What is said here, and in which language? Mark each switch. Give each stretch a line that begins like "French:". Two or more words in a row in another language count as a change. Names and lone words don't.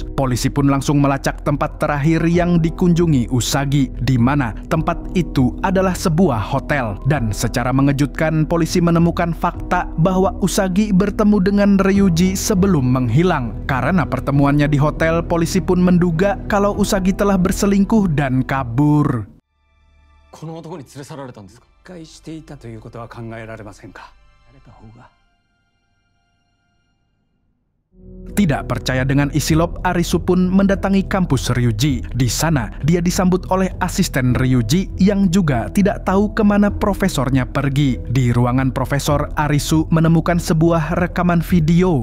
Indonesian: Polisi pun langsung melacak tempat terakhir yang dikunjungi Usagi, di mana tempat itu adalah sebuah hotel. Dan secara mengejutkan, polisi menemukan fakta bahwa Usagi bertemu dengan Ryuji sebelum menghilang. Karena pertemuannya di hotel, polisi pun menduga kalau Usagi telah berselingkuh dan kabur.
Japanese: この男に連れ去られたんですか？介していたということは考えられませんか？誰か方が
Indonesian: Tidak percaya dengan Isilop, Arisu pun mendatangi kampus Ryuji. Di sana, dia disambut oleh asisten Ryuji yang juga tidak tahu kemana profesornya pergi. Di ruangan profesor, Arisu menemukan sebuah rekaman video.